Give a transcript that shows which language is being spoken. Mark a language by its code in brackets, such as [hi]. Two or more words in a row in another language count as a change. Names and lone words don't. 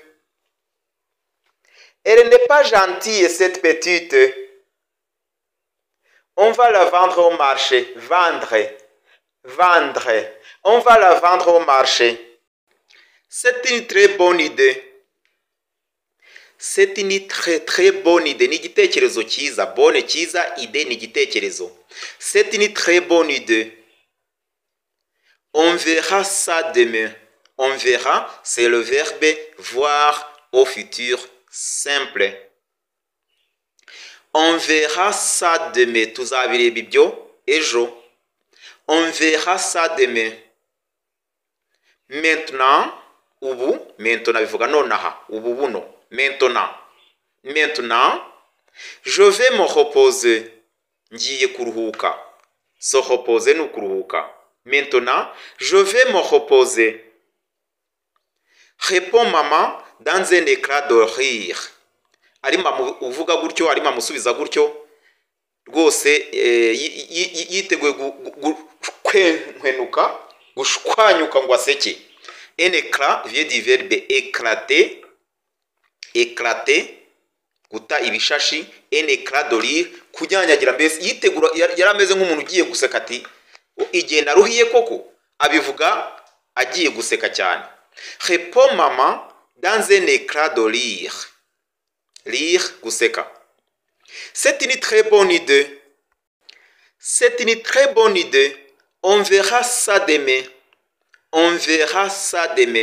[fr] Elle n'est pas gentille cette petite. On va la vendre au marché. Vendre. Vendre. On va la vendre au marché. C'est une très bonne idée. C'est une très bonne idée. [rw] Ni igitekerezo cyiza. Bonne cyiza, idée ni igitekerezo. [fr] C'est une très bonne idée. On verra ça demain. On verra, c'est le verbe voir au futur simple. On verra ça demain. [rw] Tuzabireba ibyo ejo. [fr] On verra ça demain. [rw] Maintenant, ubu, maintenant bivuga nonaha, ubu buno. [fr] Maintenant, je vais me reposer. [rw] Ngiye kuruhuka. [fr] Se reposer [rw] ni kuruhuka. [fr] Maintenant, je vais me reposer. Répond maman dans un éclat de rire. [rw] Arima uvuga gutyo, arima musubiza gutyo. rwose yiteguye kwenkwenuka gushwanyuka ngo aseke. [fr] Un éclat vient du verbe éclater, éclater, [rw] guta ibishashi. [fr] Un éclat de rire, [rw] kunyanyagira, mbese yitegura, yari ameze nk'umuntu ugiye guseka, ati igihe naruhiye koko, abivuga agiye guseka cyane. [fr] Répond maman dans un éclat de rire. [rw] Rire, guseka. [fr] C'est une très bonne idée. C'est une très bonne idée. On verra ça demain. On verra ça demain.